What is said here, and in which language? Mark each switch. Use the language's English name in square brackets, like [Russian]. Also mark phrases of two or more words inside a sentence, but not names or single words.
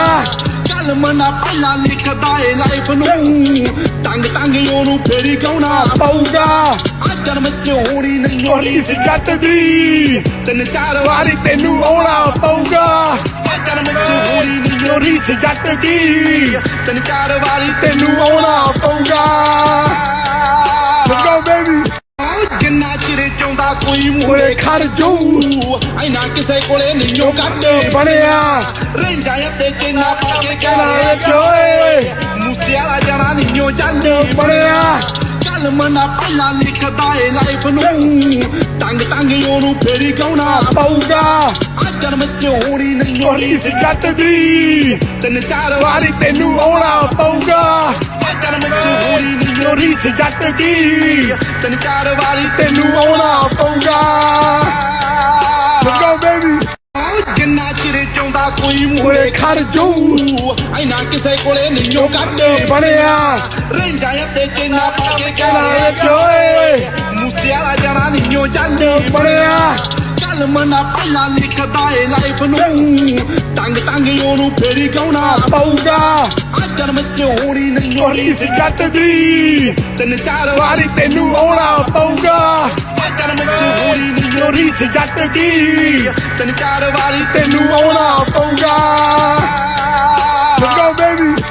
[Punjabi] ਕਲਮ ਨਾ ਪਹਿਲਾਂ ਲਿਖਦਾ ਏ ਲਾਈਫ ਨੂੰ ਟੰਗ ਟੰਗ ਉਹਨੂੰ ਫੇਰੀ ਗਾਉਣਾ ਪਊਗਾ ਆ ਜਨਮ ਚ ਹੋਣੀ ਨਿੰਨੋ ਰੀਸ ਜੱਟ ਦੀ ਤਿੰਨ ਚਾਰ ਵਾਰੀ ਤੈਨੂੰ ਆਉਣਾ ਪਊਗਾ ਆ ਜਨਮ ਚ ਹੋਣੀ ਨਿੰਨੋ ਰੀਸ ਜੱਟ ਦੀ ਤਿੰਨ ਚਾਰ ਵਾਰੀ ਤੈਨੂੰ ਆਉਣਾ ਪਊਗਾ [English] Let's go baby [Punjabi] ਜਿੰਨਾ ਚਿਰ ਚਾਹੁੰਦਾ ਕੋਈ ਮੂਹਰੇ ਮੂਹਰੇ ਖੜ ਜਾਊ ਐਨਾ ਕਿਸੇ ਕੋਲੇ ਨਿੰਨੋ ਕੱਢ ਬਣਿਆ ਰਹਿੰਦਾ ਤੇ ਚੈਨਾ ਪਾ ਕੇ ਕਹਿਣਾ ਕਹਿਣਾ ਓਏ ਮੂਸੇ ਵਾਲਾ ਜਾਣਾ ਨਿੰਨੋ ਜਾਂਦੇ ਬਣਿਆ ਕਲਮ ਨਾ ਪਹਿਲਾਂ ਲਿਖਦਾ ਏ ਲਾਈਫ ਨੂੰ ਟੰਗ ਟੰਗ ਉਹਨੂੰ ਫੇਰੀ ਗਾਉਣਾ ਪਊਗਾ ਆ ਜਨਮ ਚ ਹੋਣੀ ਨਿੰਨੋ ਰੀਸ ਜੱਟ ਦੀ ਤਿੰਨ ਚਾਰ ਵਾਰੀ ਤੈਨੂੰ ਆਉਣਾ ਪਊਗਾ ਆ ਜਨਮ ਚ ਹੋਣੀ ਨਿੰਨੋ ਰੀਸ ਜੱਟ ਦੀ ਤਿੰਨ ਚਾਰ ਵਾਰੀ ਤੈਨੂੰ ਆਉਣਾ ਪਊਗਾ [English] Let's go baby [Punjabi] ਜਿੰਨਾ ਚਿਰ ਚਾਹੁੰਦਾ ਕੋਈ ਮੂਹਰੇ ਮੂਹਰੇ ਖੜ ਜਾਊ ਐਨਾ ਕਿਸੇ ਕੋਲੇ ਨਿੰਨੋ ਕੱਢ ਬਣਿਆ ਰਹਿੰਦਾ ਤੇ ਚੈਨਾ ਪਾ ਕੇ ਕਹਿਣਾ ਕਹਿਣਾ ਓਏ ਮੂਸੇ ਵਾਲਾ ਜਾਣਾ ਨਿੰਨੋ ਜਾਂਦੇ ਬਣਿਆ ਕਲਮ ਨਾ ਪਹਿਲਾਂ ਲਿਖਦਾ ਏ ਲਾਈਫ ਨੂੰ ਟੰਗ ਟੰਗ ਉਹਨੂੰ ਫੇਰੀ ਗਾਉਣਾ ਪਊਗਾ ਆ ਜਨਮ ਚ ਹੋਣੀ ਨਿੰਨੋ ਰੀਸ ਜੱਟ ਦੀ ਤਿੰਨ ਚਾਰ ਵਾਰੀ ਤੈਨੂੰ ਆਉਣਾ ਪਊਗਾ ਆ ਜਨਮ ਚ ਹੋਣੀ ਨਿੰਨੋ ਰੀਸ ਜੱਟ ਦੀ ਤਿੰਨ ਚਾਰ ਵਾਰੀ ਤੈਨੂੰ ਆਉਣਾ ਪਊਗਾ [English] Let's go baby